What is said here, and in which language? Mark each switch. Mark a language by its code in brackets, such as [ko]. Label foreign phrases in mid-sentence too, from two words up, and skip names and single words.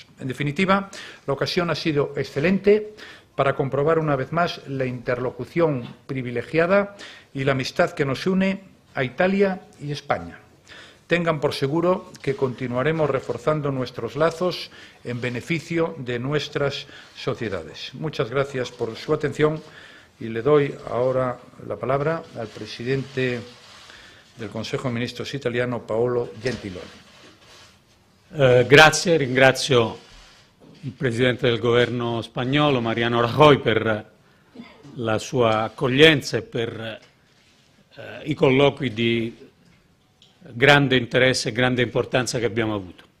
[es] En definitiva, la ocasión ha sido excelente para comprobar una vez más la interlocución privilegiada y la amistad que nos une a Italia y España. Tengan por seguro que continuaremos reforzando nuestros lazos en beneficio de nuestras sociedades. Muchas gracias por su atención y le doy ahora la palabra al presidente del [it] Consiglio dei Ministri [es] italiano, Paolo Gentiloni. [it] Grazie, ringrazio il Presidente del Governo spagnolo, Mariano Rajoy, per la sua accoglienza e per i colloqui di grande interesse e grande importanza che abbiamo avuto.